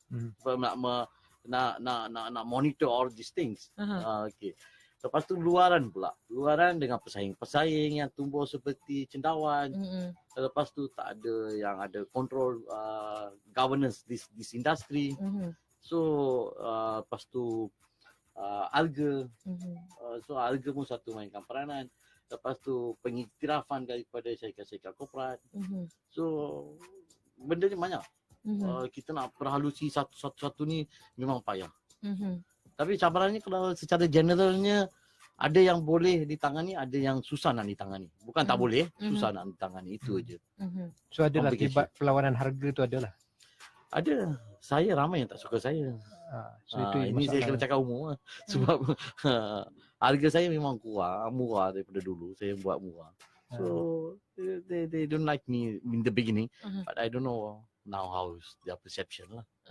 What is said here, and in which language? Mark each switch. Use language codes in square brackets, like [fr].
[ms] Sebab nak [en] monitor all these things. [ms] Okay. Lepas tu luaran pula. Luaran dengan pesaing-pesaing yang tumbuh seperti cendawan. Lepas tu tak ada yang ada [en] control governance this industry. [ms] So lepas tu alga. So alga pun satu mainkan peranan. Lepas tu pengiktirafan daripada syarikat-syarikat korporat. So benda ni banyak. Kita nak perhalusi satu-satu ni memang payah. Tapi cabarannya kalau secara generalnya ada yang boleh ditangani, ada yang susah nak ditangani. Bukan tak boleh, susah nak ditangani, itu aja. So adalah akibat perlawanan harga tu adalah. Ada. Saya ramai yang tak suka saya. So itu ini saya kena cakap umum lah. Sebab harga saya memang murah daripada dulu. Saya buat murah. [en] So they don't like me in the beginning, but I don't know now how's their perception lah.